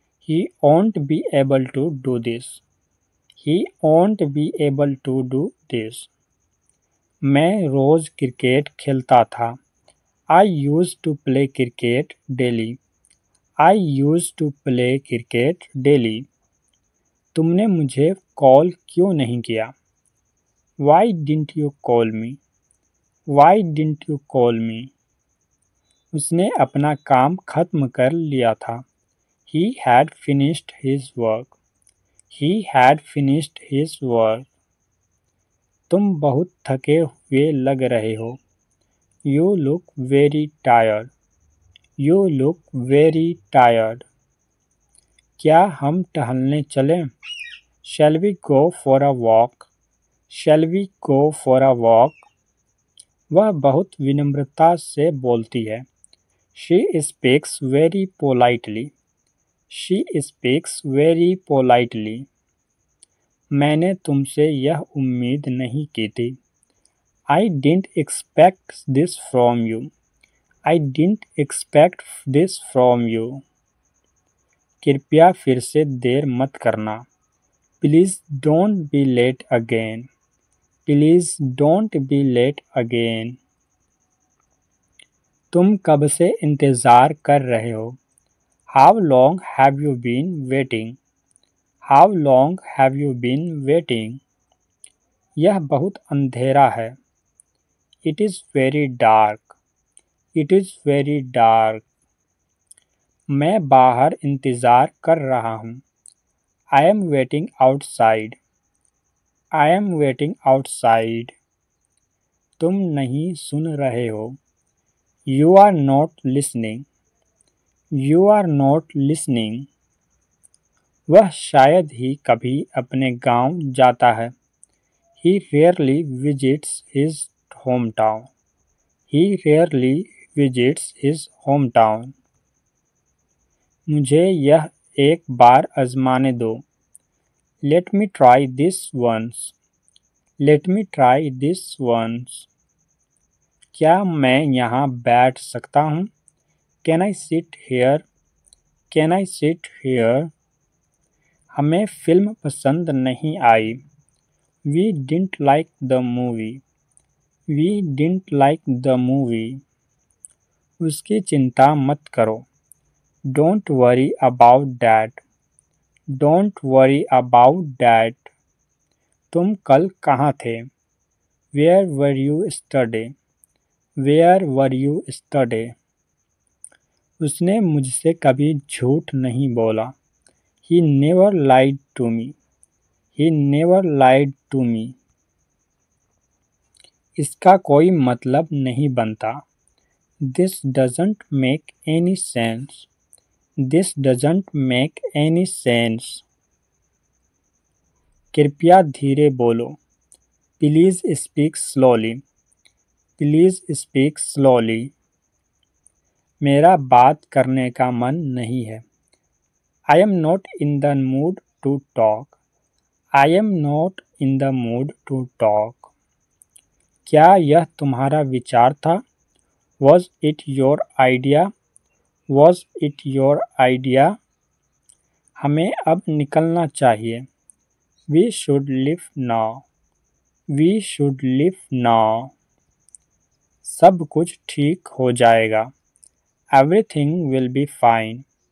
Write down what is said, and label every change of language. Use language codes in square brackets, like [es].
[en] He won't be able to do this. He won't be able to do this. [hi] मैं रोज़ cricket खेलता था। [en] I used to play cricket daily. I used to play cricket daily. [hi] तुमने मुझे call क्यों नहीं किया? [en] Why didn't you call me? Why didn't you call me? [hi] उसने अपना काम खत्म कर लिया था। [en] He had finished his work. He had finished his work. [hi] तुम बहुत थके हुए लग रहे हो। [en] You look very tired. You look very tired. [hi] क्या हम टहलने चलें? [en] Shall we go for a walk? Shall we go for a walk? [hi] वह बहुत विनम्रता से बोलती है। [en] She speaks very politely. She speaks very politely. [hi] मैंने तुमसे यह उम्मीद नहीं की थी। [en] I didn't expect this from you. I didn't expect this from you. [hi] कृपया फिर से देर मत करना। [en] Please don't be late again. Please don't be late again. [hi] तुम कब से इंतज़ार कर रहे हो? [en] How long have you been waiting? How long have you been waiting? [hi] यह बहुत अंधेरा है। [en] It is very dark. It is very dark. [hi] मैं बाहर इंतज़ार कर रहा हूँ। [en] I am waiting outside. I am waiting outside. [hi] तुम नहीं सुन रहे हो। [en] You are not listening. You are not listening. [hi] वह शायद ही कभी अपने गांव जाता है। [en] He rarely visits his hometown. He rarely visits his hometown. [hi] मुझे यह एक बार आजमाने दो। [en] Let me try this once. Let me try this once. [hi] क्या मैं यहाँ बैठ सकता हूँ? [en] Can I sit here? Can I sit here? [hi] हमें फिल्म पसंद नहीं आई। [en] We didn't like the movie. We didn't like the movie. [hi] उसकी चिंता मत करो। [en] Don't worry about that. Don't worry about that. [hi] तुम कल कहाँ थे? [en] Where were you yesterday? Where were you yesterday? [hi] उसने मुझसे कभी झूठ नहीं बोला। [en] He never lied to me. He never lied to me. [hi] इसका कोई मतलब नहीं बनता। [en] This doesn't make any sense. This doesn't make any sense. [hi] कृपया धीरे बोलो। [en] Please speak slowly. Please speak slowly. [hi] मेरा बात करने का मन नहीं है। [en] I am not in the mood to talk. I am not in the mood to talk. [hi] क्या यह तुम्हारा विचार था? [en] Was it your idea? Was it your idea? [hi] हमें अब निकलना चाहिए। [en] We should leave now. We should leave now. [hi] सब कुछ ठीक हो जाएगा. [en] Everything will be fine.